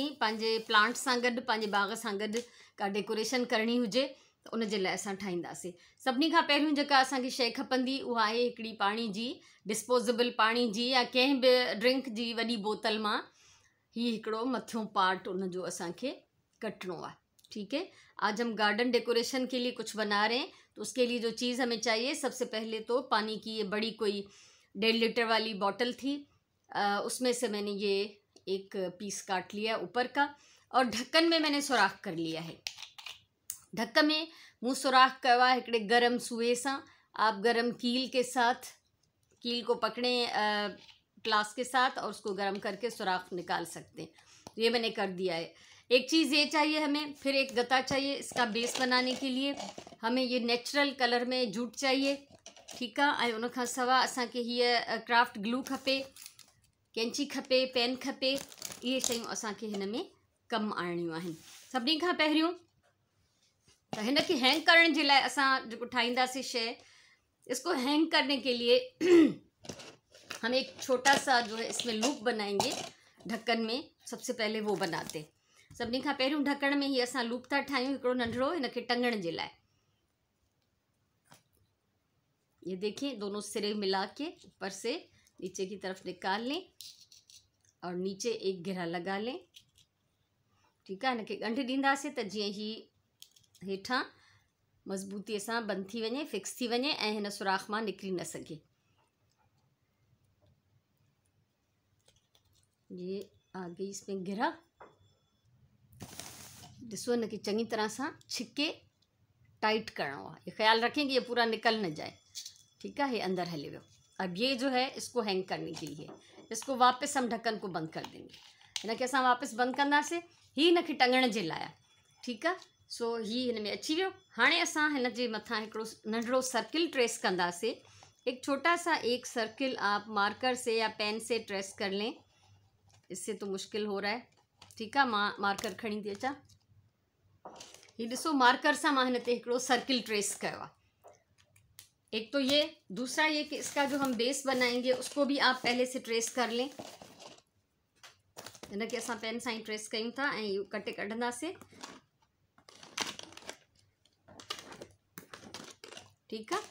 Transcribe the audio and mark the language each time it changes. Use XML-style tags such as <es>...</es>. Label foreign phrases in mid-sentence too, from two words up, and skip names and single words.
<sd>पंहिंजे प्लांट सां गॾु, पंहिंजे बाग़ सां गॾु का डेकोरेशन करणी हुजे त उन जे लाइ असां ठाहींदासीं। सभिनी खां पहिरियों जेका असांखे शइ खपंदी उहा आहे हिकिड़ी पाणी जी डिस्पोजेबल पाणी जी या कंहिं बि ड्रिंक जी वॾी बोतल मां ही हिकिड़ो मथियों पार्ट उन जो असांखे कटणो आहे।</sd> <hi>ठीक है, आज हम</hi> <en>garden decoration</en> <hi>के लिए कुछ बना रहे हैं, तो उसके लिए जो चीज़ हमें चाहिए, सबसे पहले तो पानी की ये बड़ी कोई 1.5 लीटर वाली बॉटल थी। उसमें से मैंने ये एक पीस काट लिया ऊपर का और ढक्कन में मैंने सुराख कर लिया है।</hi> <sd>ढक्कन में मुँह सुराख करवा हिकिड़े गरम सुए सां,</sd> <hi>आप गरम कील के साथ कील को पकड़ें ग्लास के साथ और उसको गर्म करके सुराख निकाल सकते हैं। ये मैंने कर दिया है। एक चीज़ ये चाहिए हमें, फिर एक गता चाहिए इसका बेस बनाने के लिए। हमें ये</hi> <en>natural color</en> <hi>में जूट चाहिए, ठीक है।</hi> <sd>उन खां सवा असांखे हीअ</sd> <en>craft glue</en> <sd>खपे, कैंची खपे, पेन खपे। ये शयूं असांखे हिन में कमु आणियूं आहिनि। सभिनी खां पहिरियों त हिन खे हैंग करण जे लाइ असां जेको ठाहींदासीं शइ,</sd> <hi>इसको हैंग करने के लिए हम एक छोटा सा जो है इसमें लूप बनाएंगे ढक्कन में। सबसे पहले वो बनाते।</hi> <sd>सभिनी खां पहिरियों ढक्कन में ही असां लूप था ठाहियूं हिकिड़ो नंढड़ो हिन खे टंगण जे लाइ।</sd> <hi>ये देखिए, दोनों सिरे मिला के ऊपर से नीचे की तरफ निकाल लें और नीचे एक घेरा लगा लें, ठीक है।</hi> <sd>हिन खे ॻंढि ॾींदासीं त जीअं ही हेठां मज़बूतीअ सां बंदि थी वञे, फिक्स थी वञे ऐं हिन सुराख मां निकिरी न सघे।</sd> <hi>ये आ गई इसमें घेरा।</hi> <sd>ॾिसो, हिन खे चङी तरह सां छिके टाइट करणो आहे।</sd> <hi>ये ख्याल रखें कि ये पूरा निकल न जाए, ठीक है।</hi> <sd>ये अंदर हले वियो।</sd> <hi>अब ये जो है इसको हैंग करने के लिए इसको वापस हम ढक्कन को बंद कर देंगे।</hi> <sd>हिन खे असां वापस बंद कंदासीं, ही हिन खे टंगण जे लाइ,</sd> <hi>ठीक है।</hi> <sd>सो ही हिन में अची वियो। हाणे असां हिन जे मथां हिकिड़ो नंढड़ो</sd> <en>circle trace</en> <sd>कंदासीं।</sd> <hi>एक छोटा सा एक सर्किल आप मार्कर से या पेन से ट्रेस कर लें। इससे तो मुश्किल हो रहा है, ठीक है।</hi> <sd>मां मार्कर खणी थी अचां। ये ॾिसो, मार्कर सां मां हिन ते हिकिड़ो</sd> <en>circle trace</en> <sd>कयो आहे।</sd> <hi>एक तो ये, दूसरा ये कि इसका जो हम बेस बनाएंगे उसको भी आप पहले से ट्रेस कर लें।</hi> <sd>हिन खे असां पेन सां ही ट्रेस कयूं था ऐं इहो कटे कढंदासीं,</sd> <hi>ठीक है।</hi>